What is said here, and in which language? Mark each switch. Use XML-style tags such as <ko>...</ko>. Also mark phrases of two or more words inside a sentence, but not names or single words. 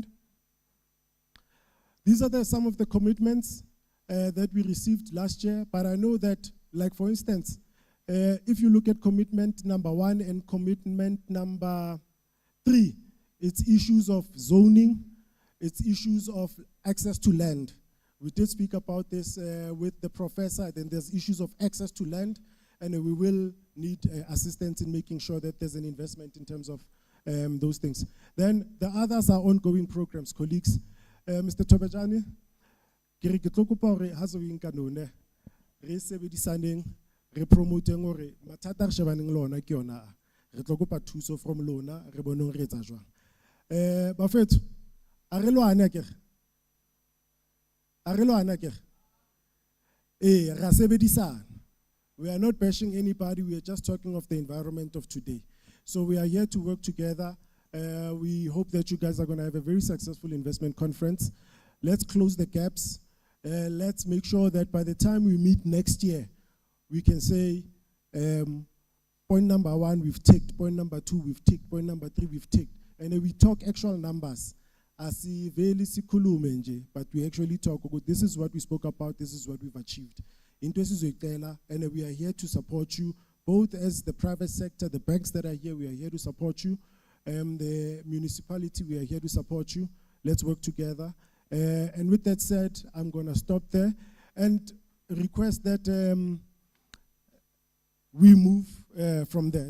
<en>These are some of the commitments that we received last year, but I know that, like for instance, if you look at commitment number 1 and commitment number 3, it's issues of zoning, it's issues of access to land. We did speak about this with the professor, then there's issues of access to land, and we will need assistance in making sure that there's an investment in terms of those things. Then the others are ongoing programs, colleagues. Mr.</en> <st>Tobejani, ke re ke tlo kopa hore ha se o inka none re sebedisaneng re promoteng hore mathata re shebaneng le ona ke yona re tlo kopa thuso from lona re boneng re etsa jwang bafethu a re lwana ke ra sebedisana.</st> <en>We are not bashing anybody, we are just talking of the environment of today. So we are here to work together. We hope that you guys are going to have a very successful investment conference. Let's close the gaps. Let's make sure that by the time we meet next year, we can say, point number 1, we've ticked. Point number 2, we've ticked. Point number 3, we've ticked. And then we talk actual numbers.</en> <zu>asiveli sikhulume nje,</zu> <en>but we actually talk about this is what we spoke about, this is what we've achieved.</en> <zu>Into esizoyicela,</zu> <en>and we are here to support you, both as the private sector, the banks that are here, we are here to support you. The municipality, we are here to support you. Let's work together. And with that said, I'm going to stop there and request that we move from there.</en>